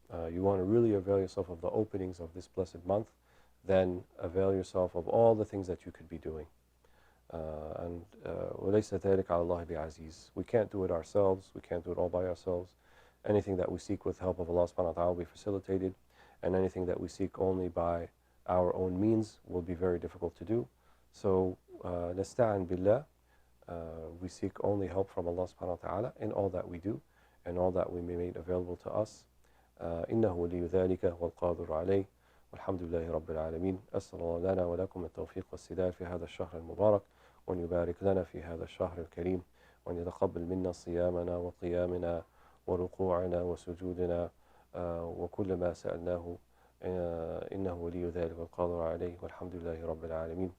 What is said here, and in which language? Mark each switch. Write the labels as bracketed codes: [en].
[en] You want to really avail yourself of the openings of this blessed month, then avail yourself of all the things that you could be doing. [ar] وَلَيْسَ ذَلِكَ عَلَى اللَّهِ بِعَزِيزٍ. [en] We can't do it ourselves. We can't do it all by ourselves. Anything that we seek with help of Allah subhanahu wa ta'ala will be facilitated, and anything that we seek only by our own means will be very difficult to do. [ar] So, نَسْتَعِنْ بِاللَّهِ. [en] We seek only help from Allah subhanahu wa ta'ala in all that we do and all that we may make available to us. [ar] إنه ولي ذلك والقادر عليه والحمد لله رب العالمين. أسأل الله لنا ولكم التوفيق والسداد في هذا الشهر المبارك، وأن يبارك لنا في هذا الشهر الكريم، وأن يتقبل منا صيامنا وقيامنا وركوعنا وسجودنا وكل ما سألناه إنه ولي ذلك والقادر عليه والحمد لله رب العالمين.